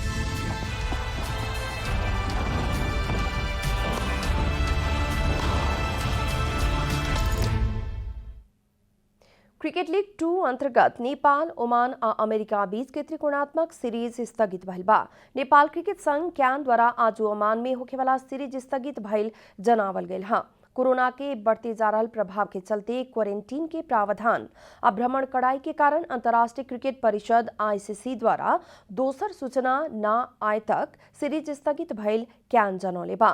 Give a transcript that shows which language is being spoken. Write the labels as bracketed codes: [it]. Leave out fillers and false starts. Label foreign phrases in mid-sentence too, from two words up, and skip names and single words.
[bho] क्रिकेट लीग 2 अंतर्गत नेपाल, ओमान आ अमेरिका बीच के त्रिकोणात्मक सीरीज स्थगित भइल बा। नेपाल क्रिकेट संघ क्यान द्वारा आज ओमान में होखे वाला सीरीज स्थगित भइल जनावल गेल है। कोरोना के बढ़ते जा रहल प्रभाव के चलते क्वारंटीन के प्रावधान आ भ्रमण कड़ाई के कारण अंतर्राष्ट्रीय क्रिकेट परिषद ICC द्वारा दोसर सूचना न आए तक सीरीज स्थगित भइल क्यान जनौले बा।